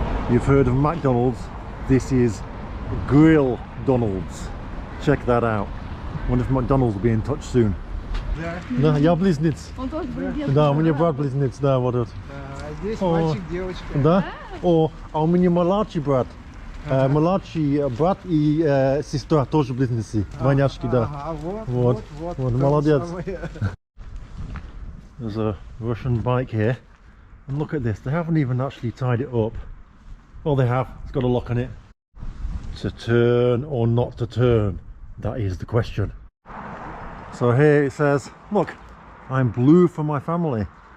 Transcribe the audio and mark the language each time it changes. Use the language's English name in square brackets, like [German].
[English] you've heard of McDonald's, this is Grill Donald's. Check that out. Wonder if McDonald's will be in touch soon. [Russian] Да, я близнец. Он тоже близнец. Да, у меня брат близнец, да, вот тут. Здесь мальчик, девочка. Да? О, а у меня младший брат. Младший брат и сестра тоже близнецы. Двойняшки, да. Вот, молодец. [English] There's a Russian bike here. And look at this, they haven't even actually tied it up. Well, they have, it's got a lock on it. To turn or not to turn, that is the question. So here it says, look, I'm blue for my family.